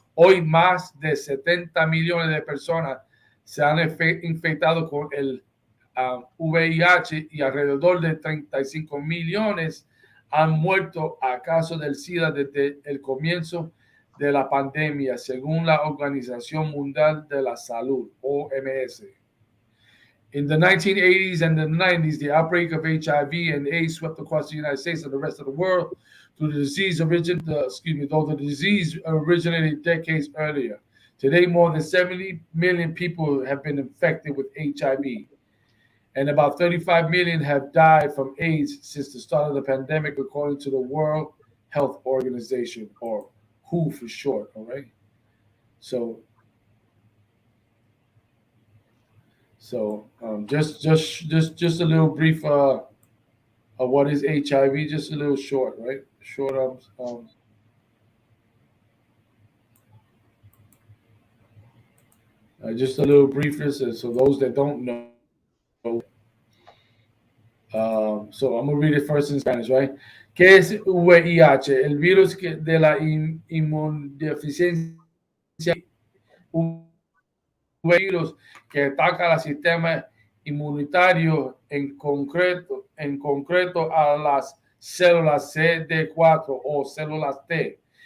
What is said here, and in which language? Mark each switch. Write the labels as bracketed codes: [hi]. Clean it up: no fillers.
[es] Hoy más de 70 millones de personas se han infectado con el VIH y alrededor de 35 millones han muerto a causa del SIDA desde el comienzo de la pandemia, según la Organización Mundial de la Salud, OMS. [en] In the 1980s and the 90s, the outbreak of HIV and AIDS swept across the United States and the rest of the world. Though the disease originated decades earlier. Today, more than 70 million people have been infected with HIV, and about 35 million have died from AIDS since the start of the pandemic, according to the World Health Organization, or WHO for short. All right. So just a little brief of what is HIV, just a little short, right? Short just a little briefness, so those that don't know. So I'm gonna read it first in Spanish, right? [es] ¿Qué es VIH? El virus de la inmunodeficiencia. Un virus que ataca al sistema inmunitario, en concreto a las células CD4 o células T.